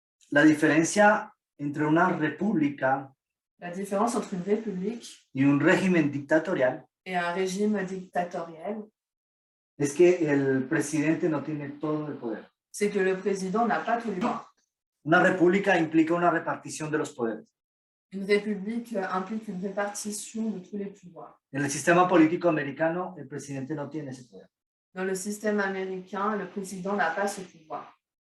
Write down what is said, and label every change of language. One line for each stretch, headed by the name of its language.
Spanish: La diferencia entre una república
French: La différence entre une république
Spanish: y un régimen dictatorial
French: et un régime dictatorial,
Spanish: es que el presidente no tiene todo el poder.
French: c'est que le président n'a pas tous les pouvoirs.
Spanish: Una república implica una repartición de los poderes.
French: Une république implique une répartition de tous les pouvoirs.
Spanish: En el sistema político americano, el presidente no tiene ese poder.
French: Dans le système américain, le président n'a pas ce pouvoir.